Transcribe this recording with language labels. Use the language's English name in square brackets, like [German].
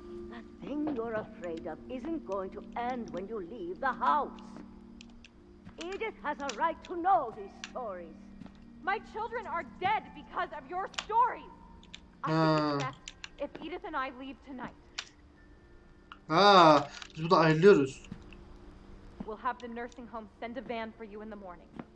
[English] That thing you're afraid of isn't going to end when you leave the house. Edith has a right to know these stories. My children are dead because of your stories. I think it's best if Edith and I leave tonight. [Turkish] Aa, biz burada ayrılıyoruz. [English] We'll have the nursing home send a van for you in the morning.